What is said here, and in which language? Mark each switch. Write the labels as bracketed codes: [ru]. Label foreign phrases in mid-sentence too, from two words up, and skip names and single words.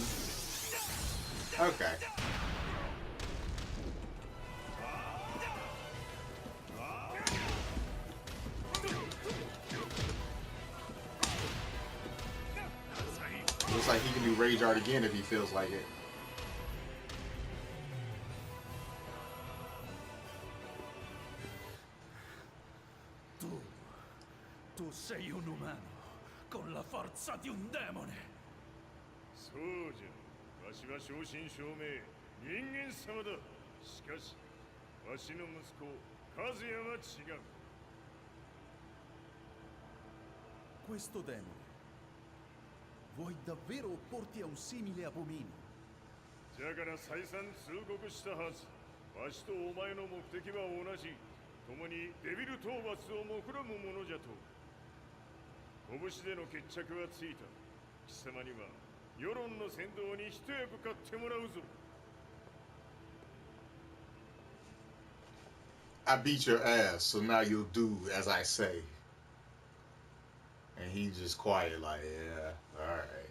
[en] Okay. Looks like he can do rage art again if he feels like it. [it] Tu sei un umano con la forza di un demone. [ja] そうじゃ。わしは正真正銘人間様だ。しかし、わしの息子和也は違う。 [it] Questo demone. Vuoi davvero opporti a un simile abominio? [ja] じゃから再三通告したはず。わしとお前の目的は同じ。共にデビル討伐を目論むものじゃと。拳での決着はついた。貴様には世論の先導に一役買ってもらうぞ。 [en] I beat your ass, so now you'll do as I say. And he just quiet like, yeah, alright.